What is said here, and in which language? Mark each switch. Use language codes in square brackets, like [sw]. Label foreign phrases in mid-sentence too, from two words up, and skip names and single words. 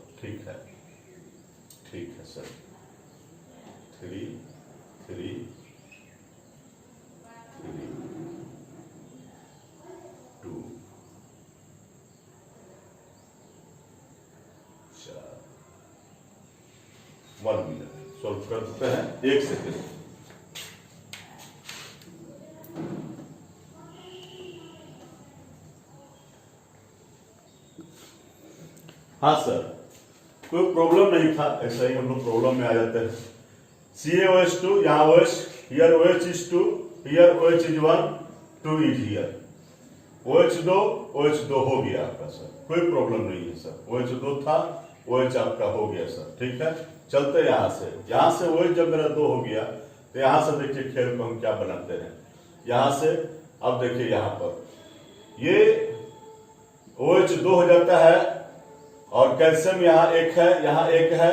[hi] ठीक है, ठीक है सर। 3 3 3 2 4 1 [en] minute solve [hi] करते हैं। 1 सेकेंड। हाँ सर, कोई प्रॉब्लम नहीं था, ऐसा ही हम लोग प्रॉब्लम में आ जाते हैं। [en] CaOH2, यहाँ OH, here OH is 2, here OH is 1, 2 is here। [hi] OH2 OH2 हो गया आपका सर, कोई प्रॉब्लम नहीं है सर। OH2 था, OH आपका हो गया सर। ठीक है, चलते यहाँ से OH जब मेरा 2 हो गया तो यहाँ से देखिए खेल को हम क्या बनाते हैं। यहाँ से अब देखिए यहाँ पर ये OH 2 हो जाता है और कैल्शियम यहाँ 1 है, यहाँ 1 है।